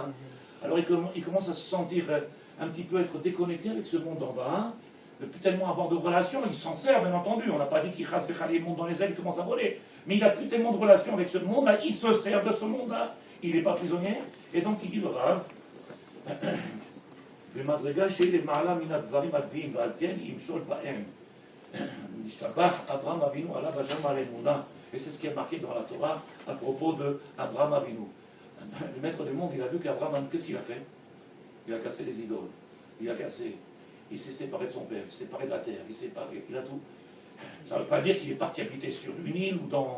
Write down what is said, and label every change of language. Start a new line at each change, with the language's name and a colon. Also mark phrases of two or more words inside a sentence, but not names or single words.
French: alors il commence à se sentir un petit peu être déconnecté avec ce monde en bas, ne plus tellement avoir de relations, il s'en sert, bien entendu, on n'a pas dit qu'il chasse les mondes dans les ailes, il commence à voler, mais il n'a plus tellement de relations avec ce monde-là, il se sert de ce monde-là, il n'est pas prisonnier, et donc il dit le Rav,
Hebrew: במדרגה שהיא למעלה מן הדברים הדביים ועל כן ימשול בהם. נשתבח אברהם אבינו עליו השם על אמונה.
French: Et c'est ce qui est marqué dans la Torah à propos d'Abraham Avinu. Le maître du monde, il a vu qu'Abraham, qu'est-ce qu'il a fait? Il a cassé les idoles. Il a cassé. Il s'est séparé de son père, il s'est séparé de la terre, il s'est séparé, il a tout. Ça ne veut pas dire qu'il est parti habiter sur une île ou dans...